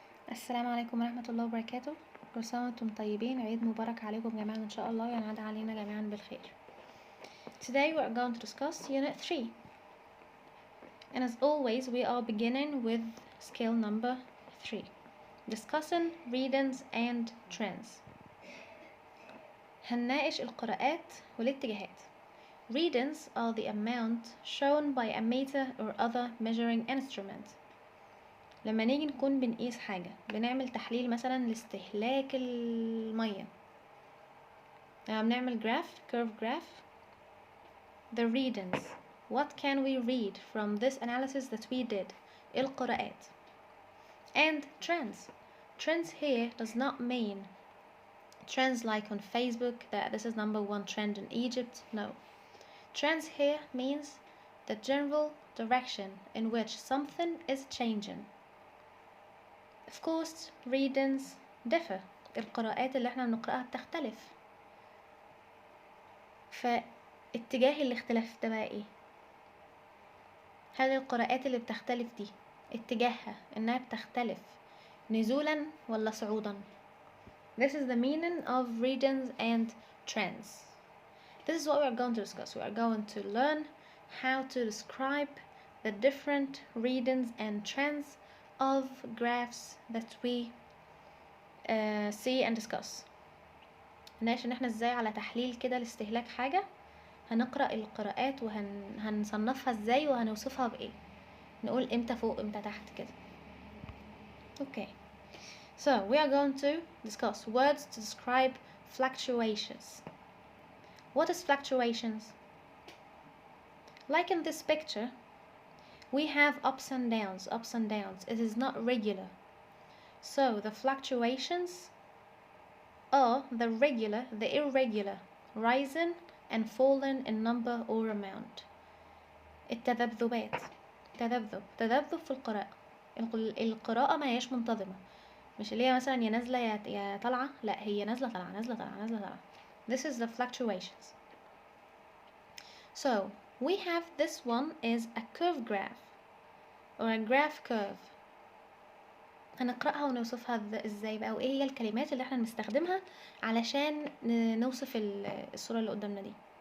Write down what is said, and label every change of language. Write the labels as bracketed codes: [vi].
[ar] السلام عليكم ورحمة الله وبركاته. كل سنة وانتم طيبين، عيد مبارك عليكم جميعا ان شاء الله، ينعاد علينا جميعا بالخير. [en] Today we are going to discuss Unit 3, and as always we are beginning with skill number 3, discussing readings and trends. [ar] هنناقش القراءات والاتجاهات. [en] Readings are the amount shown by a meter or other measuring instrument. [ar] لما نيجي نكون بنقيس حاجة، بنعمل تحليل مثلا لاستهلاك المية، بنعمل curve graph. [en] The readings, what can we read from this analysis that we did? [ar] القراءات. [en] And trends here does not mean trends like on Facebook that this is #1 trend in Egypt. No, trends here means the general direction in which something is changing. Of course readings differ، [ar] القراءات اللي احنا بنقرأها بتختلف، فاتجاه الاختلاف ده بقى ايه؟ هل القراءات اللي بتختلف دي اتجاهها انها بتختلف نزولا ولا صعودا؟ [en] This is the meaning of readings and trends. This is what we are going to discuss. We are going to learn how to describe the different readings and trends of graphs that we see and discuss. [ar] ناقش ان احنا ازاي على تحليل كده لاستهلاك حاجة هنقرأ القراءات وهنصنفها ازاي وهنوصفها بايه، نقول امتى فوق امتى تحت كده. [en] Okay, so we are going to discuss words to describe fluctuations. What is fluctuations? Like in this picture we have ups and downs. It is not regular. So the fluctuations are the regular, the irregular, rising and falling in number or amount. [ar] التذبذبات، تذبذب في القراءة. القراءة ما هيش منتظمة، مش اللي هي مثلا يا نازلة يا طالعة، لا هي نازلة طالعة. [en] This is the fluctuations. So we have this one is a curve graph or a graph curve. [ar] هنقرأها ونوصفها ازاي بقى، وايه هي الكلمات اللي احنا نستخدمها علشان نوصف الصورة اللي قدامنا دي.